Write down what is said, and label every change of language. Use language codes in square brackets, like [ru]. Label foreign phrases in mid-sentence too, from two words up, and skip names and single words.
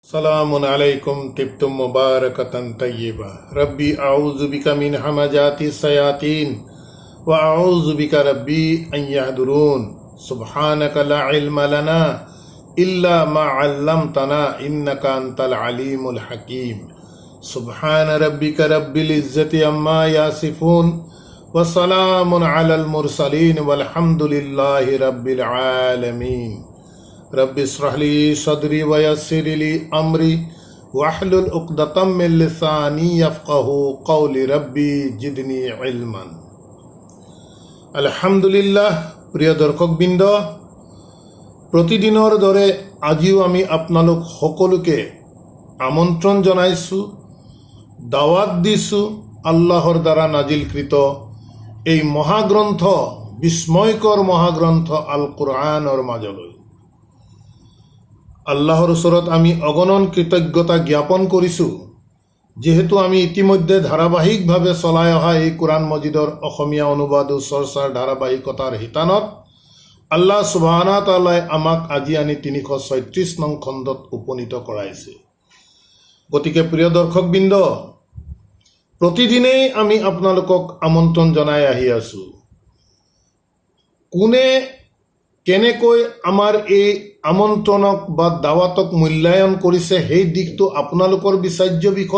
[ar] سلام عليكم طبتم مباركة طيبة رب أعوذ بك من همزات الشياطين وأعوذ بك رب أن يحضرون سبحانك لا علم لنا إلا ما علمتنا إنك أنت العليم الحكيم سبحان ربك رب العزة عما يصفون وسلام على المرسلين والحمد لله رب العالمين. رب اشرح لي صدري ويسر لي أمري واحلل عقدة من لساني يفقهوا قولي رب زدني علما. [as] আলহামদুলিল্লাহ। প্ৰিয় দৰ্শকবৃন্দ, প্ৰতিদিনৰ দৰে আজিও আমি আপোনালোক সকলোকে আমন্ত্ৰণ জনাইছোঁ, দাৱাত দিছোঁ আল্লাহৰ দ্বাৰা নাজিলকৃত এই মহাগ্ৰন্থ, বিস্ময়কৰ মহাগ্ৰন্থ আল কুৰআনৰ মাজলৈ। আল্লাহৰ ওচৰত আমি অগণন কৃতজ্ঞতা জ্ঞাপন কৰিছোঁ, যিহেতু আমি ইতিমধ্যে ধাৰাবাহিকভাৱে চলাই অহা এই কোৰআন মজিদৰ অসমীয়া অনুবাদ ও চৰ্চাৰ ধাৰাবাহিকতাৰ শিতানত [ar] الله سبحانه وتعالى [as] আমাক আজি আনি ৩৩৬ নং খণ্ডত উপনীত কৰাইছে। গতিকে প্ৰিয় দৰ্শকবৃন্দ, প্ৰতিদিনেই আমি আপোনালোকক আমন্ত্ৰণ জনাই আহি আছোঁ। কোনে কেনেকৈ আমাৰ এই আমন্ত্ৰণক বা দাৱাতক মূল্যায়ন কৰিছে সেই দিশটো আপোনালোকৰ বিচাৰ্য বিষয়।